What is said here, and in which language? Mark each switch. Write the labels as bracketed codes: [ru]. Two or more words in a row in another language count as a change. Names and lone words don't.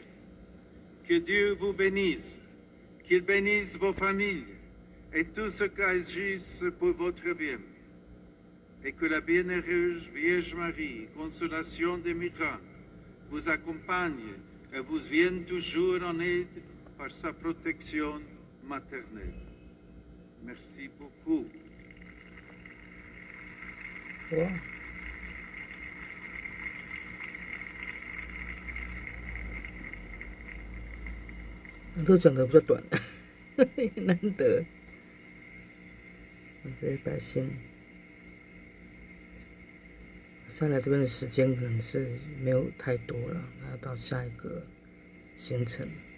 [fr] Que Dieu vous bénisse, qu'il bénisse vos familles et tout ce qui agisse pour votre bien. Et que la bienheureuse Vierge Marie, consolation des migrants, vous accompagne et vous vienne toujours en aide par sa protection maternelle. Merci beaucoup. [zh] Wow. 都讲的比较短，难得。这些百姓，再来这边的时间可能是没有太多了，要到下一个行程。